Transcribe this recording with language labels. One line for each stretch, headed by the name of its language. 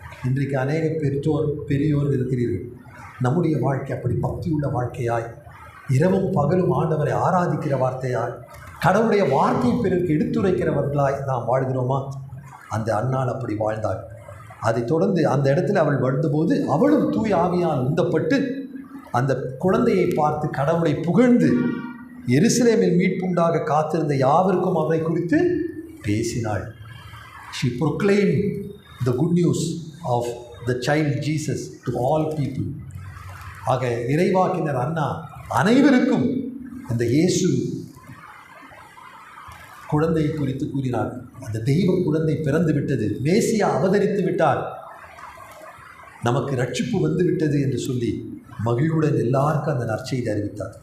Tamil: இன்றைக்கு அநேக பெரியோர் இருக்கிறீர்கள். நம்முடைய வாழ்க்கை அப்படி பக்தியுள்ள வாழ்க்கையாய், இரவும் பகலும் ஆண்டவரை ஆராதிக்கிற வார்த்தையாய், கடவுளுடைய வார்த்தையை பிறருக்கு எடுத்துரைக்கிறவர்களாய் நாம் வாழ்கிறோமா? அந்த அன்னாள் அப்படி வாழ்ந்தாள். அதைத் தொடர்ந்து அந்த இடத்துல அவள் வாழ்ந்தபோது அவளும் தூய ஆவியால் உந்தப்பட்டு அந்த குழந்தையை பார்த்து கடவுளை புகழ்ந்து எருசலேமில் மீட்புண்டாக காத்திருந்த யாவருக்கும் அவரை குறித்து பேசினாள்.
English: She proclaimed the good news of the child Jesus to all people.
Tamil: ஆக இறைவாக்கினர் அன்னா அனைவருக்கும் இந்த இயேசு குழந்தையை குறித்து கூறினார். அந்த தெய்வ குழந்தை பிறந்து விட்டது, மேசியா அவதரித்து விட்டார், நமக்கு ரட்சிப்பு வந்து விட்டது என்று சொல்லி மகிழ்வுடன் எல்லாருக்கும் அந்த நற்செய்தி அறிவித்தார்.